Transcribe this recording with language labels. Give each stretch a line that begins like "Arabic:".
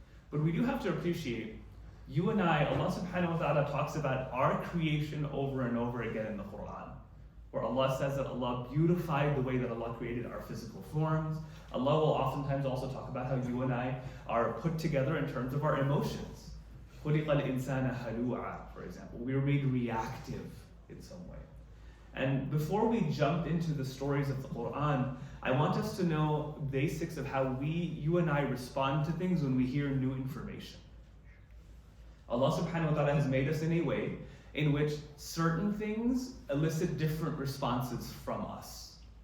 English: But we do have to appreciate, you and I, Allah subhanahu wa ta'ala talks about our creation over and over again in the Quran, where Allah says that Allah beautified the way that Allah created our physical forms. Allah will oftentimes also talk about how you and I are put together in terms of our emotions.
Arabic: خُلِقَ الْإِنسَانَ هَلُوعًا,
English: for example. We were made reactive in some way. And before we jump into the stories of the Quran, I want us to know basics of how you and I respond to things when we hear new information. Allah subhanahu wa ta'ala has made us in a way in which certain things elicit different responses from us.